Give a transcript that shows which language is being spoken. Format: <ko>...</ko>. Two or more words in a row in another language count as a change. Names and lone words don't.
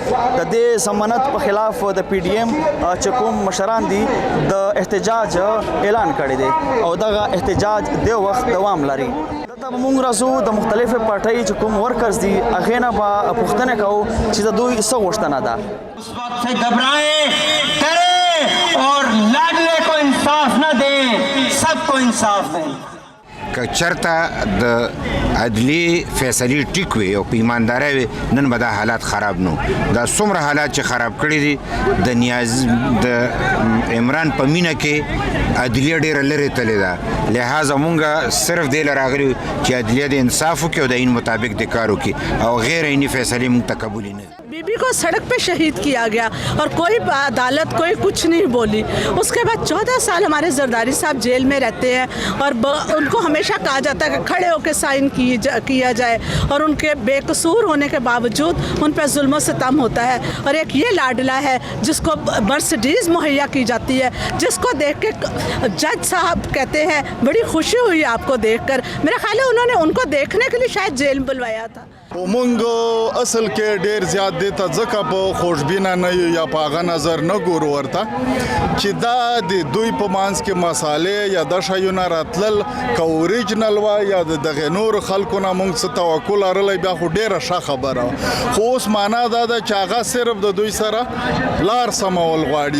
<ps>د دې ضمانت په خلاف د پی ډي ایم چې کوم مشران دي د احتجاج اعلان کړی دی او دغه احتجاج د وخت دوام لري. دلته به موږ راځو د مختلفې پارټۍ چې کوم ورکرز دي هغې نه به پوښتنه کوو چې د دوی څه غوښتنه ده.</ps> <ur>اس وقت سے گھبرائیں ڈرے اور لاڈلے کو انصاف نہ دیں سب کو انصاف دیں.</ur> <ps>که چرته د عدلی فیصلې ټیک وي او په ایماندارۍ وي نن به دا حالات خراب نو. دا څومره حالات چې خراب کړي دي د نیاز د عمران په مینه کې عدلیه ډېره لرې تللې ده. لہذا مونږ صرف دې له راغلي چې عدلیه د انصاف وکړي او د عین مطابق د کار وکړي او غیر عیني فیصلې مونږ ته قبول نه.</ps> <ur>بی بی کو سڑک پہ شہید کیا گیا اور کوئی عدالت کوئی کچھ نہیں بولی. اس کے بعد 14 سال ہمارے زرداری صاحب جیل میں رہتے ہیں اور ان کو ہمیشہ کہا جاتا ہے کہ کھڑے ہو کر سائن کیا جائے اور ان کے بے قصور ہونے کے باوجود ان پر ظلم ستم ہوتا ہے. اور ایک یہ لاڈلا ہے جس کو مرسڈیز مہیا کی جاتی ہے، جس کو دیکھ کے جج صاحب کہتے ہیں بڑی خوشی ہوئی آپ کو دیکھ کر. میرا خیال ہے انہوں نے ان کو دیکھنے کے لیے شاید جیل بلوایا تھا.</ur> <ps>مونږ اصل کې ډیر زیات دی ته ځکه په خوشبینه نه یو یا په هغه نظر نه ګورو ورته چې دا د دوی په منځ کې مسالې یا د شیونه راتلل که اوریجنل وای یا د دغه نور خلکو نه مونږ څه توکل لرلی بیا خو ډیره ښه خبره خو اوس معنا دا ده چې هغه صرف د دوی سره لار سمول غواړي.</ps>